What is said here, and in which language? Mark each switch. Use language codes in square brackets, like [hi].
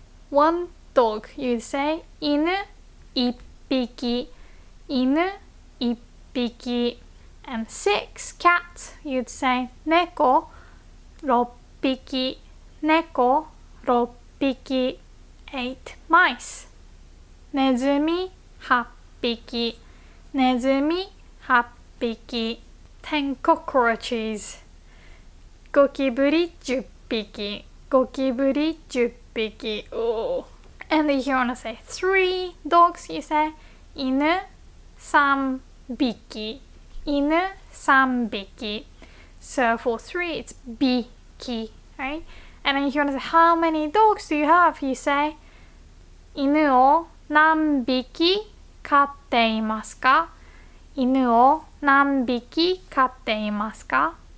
[en] 1 dog, you'd say [ja] 犬1匹、犬1匹. [en] And 6 cats, you'd say [ja] 猫6匹、猫6匹. [en] 8 mice, [ja] ネズミ8匹、ネズミ8匹. [en] 10 cockroaches, [ja] ゴキブリ10匹、ゴキブリ10匹. [en] Oh. And if you want to say 3 dogs, you say [ja] 犬3匹、犬3匹. [en] So for 3 it's 匹, right? And then if you want to say how many dogs do you have, you say [ja] 犬を何匹飼っていますか、犬を何匹飼っていますか.